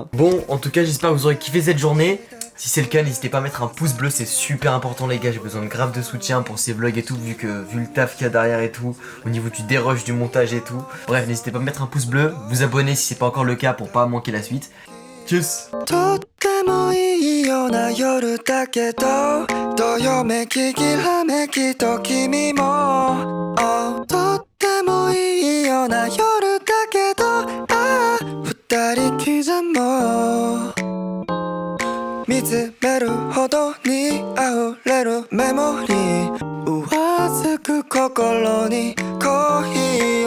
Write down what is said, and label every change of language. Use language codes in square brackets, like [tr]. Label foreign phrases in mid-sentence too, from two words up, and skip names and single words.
[fr] Bon, en tout cas j'espère que vous aurez kiffé cette journée. Si c'est le cas, n'hésitez pas à mettre un pouce bleu, c'est super important les gars, j'ai besoin de grave de soutien pour ces vlogs et tout, vu le taf qu'il y a derrière et tout, au niveau du dérush, du montage et tout. Bref, n'hésitez pas à mettre un pouce bleu, vous abonner si c'est pas encore le cas pour pas manquer la suite. Tchuss. [ja] とってもいいような夜だけどどよめききらめきと君もとってもいいような夜だけど二人刻もう見つめるほどに溢れるメモリー上ずく心にコーヒーを